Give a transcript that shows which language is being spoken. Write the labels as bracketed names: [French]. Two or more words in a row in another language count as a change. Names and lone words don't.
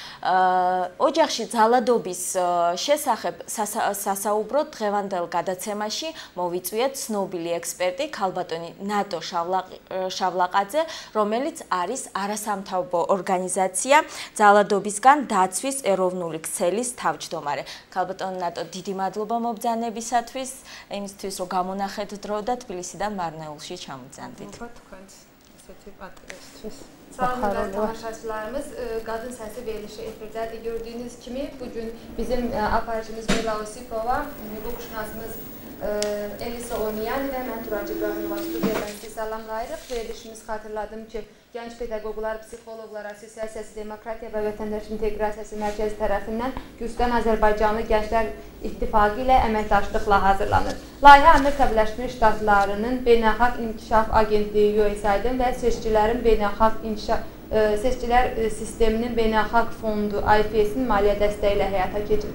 [Georgian] ოჯახში ძალადობის შესახებ სასაუბროდ დღევანდელ გადაცემაში მოვიწვიეთ ცნობილი ექსპერტი ქალბატონი ნატო შავლაყაძე, რომელიც არის არასამთავრობო ორგანიზაცია ძალადობისგან დაცვის ეროვნული ქსელის თავმჯდომარე. ქალბატონი ნატო, დიდი მადლობა მობრძანებისათვის, იმისთვის რომ გამონახეთ დრო და თბილისიდან marneulში ჩამოძანდით. [Azerbaijani] Tamaşaçılarımız Kadın Sesi Verilişi efirde gördüğünüz gibi bugün bizim aparatımız Bela Osipova, hukuk şinasımız Elisa Onyani ve ben Turancı Brahimova stüdyodan sizi salamlayırıq. Verilişimiz hatırladım ki Genç Pedagoglar, Psixologlar Asosiasiyası Demokratiya və Vətəndaş İnteqrasiyası Mərkəzi tərəfindən Gürcüstan Azərbaycanlı Gənclər İttifaqı ilə əməkdaşlıqla hazırlanır. Layihə Amerika Birləşmiş Ştatlarının Beynəlxalq İnkişaf Agentliyi USAID-in və Seçkilərin Beynəlxalq Seçkilər Sisteminin Beynəlxalq Fondu IFS-in maliyyə dəstəyi ilə həyata keçirir.